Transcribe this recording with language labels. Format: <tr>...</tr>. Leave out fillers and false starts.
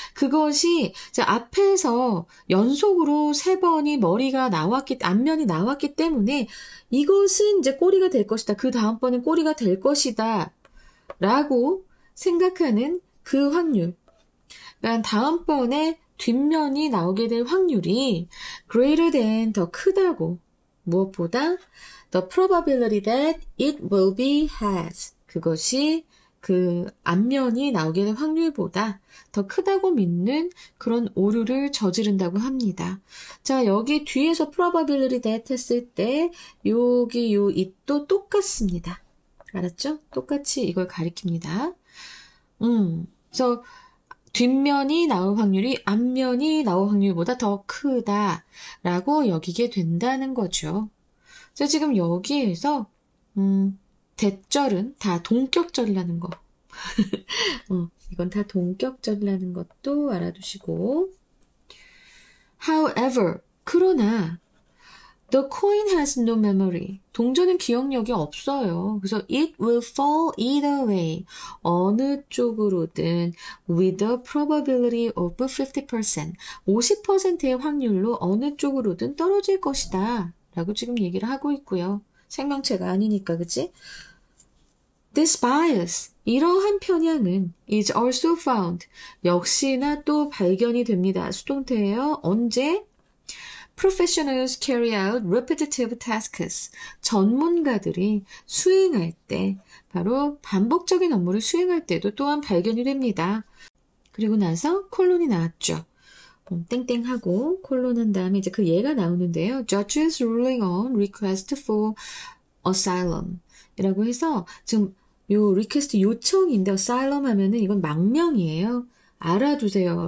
<ko>그것이 앞에서 연속으로 3번이 앞면이 나왔기 때문에 이것은 이제 꼬리가 될 것이다. 그 다음번엔 꼬리가 될 것이다. 라고 생각하는 그 확률. 그러니까 다음번에 뒷면이 나오게 될 확률이</ko> <en>greater than</en> <ko>더 크다고. 무엇보다</ko> <en>the probability that it will be has.</en> <ko>그것이 그 앞면이 나오게 될 확률보다 더 크다고 믿는 그런 오류를 저지른다고 합니다. 자, 여기 뒤에서 probability that 했을 때 여기 요 it도 똑같습니다. 알았죠? 똑같이 이걸 가리킵니다. 그래서 뒷면이 나올 확률이 앞면이 나올 확률보다 더 크다라고 여기게 된다는 거죠. 자, 지금 여기에서 대절은 다 동격절이라는 거. 이건 다 동격절이라는 것도 알아두시고.</ko> <en>However,</en> <ko>그러나</ko> <en>the coin has no memory.</en> <ko>동전은 기억력이 없어요. 그래서</ko> <en>it will fall either way.</en> <ko>어느 쪽으로든</ko> <en>with a probability of 50%.</en> <ko>50%의 확률로 어느 쪽으로든 떨어질 것이다. 라고 지금 얘기를 하고 있고요. 생명체가 아니니까, 그치?</ko> <en>This bias,</en> <ko>이러한 편향은</ko> <en>is also found.</en> <ko>역시나 또 발견이 됩니다. 수동태예요. 언제?</ko> <en>Professionals carry out repetitive tasks.</en> <ko>전문가들이 수행할 때, 바로 반복적인 업무를 수행할 때도 또한 발견이 됩니다. 그리고 나서 콜론이 나왔죠. 땡땡하고 콜론한 다음에 이제 그 예가 나오는데요.</ko> <en>Judges ruling on request for asylum</en> <ko>이라고 해서 지금 요 request 요청인데 asylum 하면은 이건 망명이에요. 알아두세요.</ko>